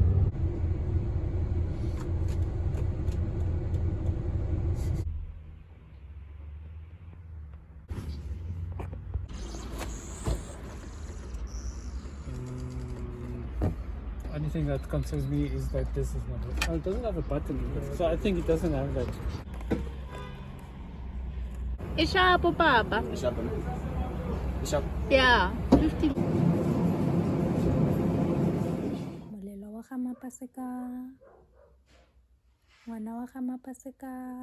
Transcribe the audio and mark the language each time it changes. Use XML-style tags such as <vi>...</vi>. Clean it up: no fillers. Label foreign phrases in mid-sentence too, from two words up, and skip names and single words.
<en>Only thing that concerns me is that this is not. Oh, it doesn't have a button either. So I think it doesn't have that. Ishapo, Papa. Ishap.</en> <tn>Yeah. 50. Molelo wa ga mapaseka. Ngwana wa ga mapaseka.</tn>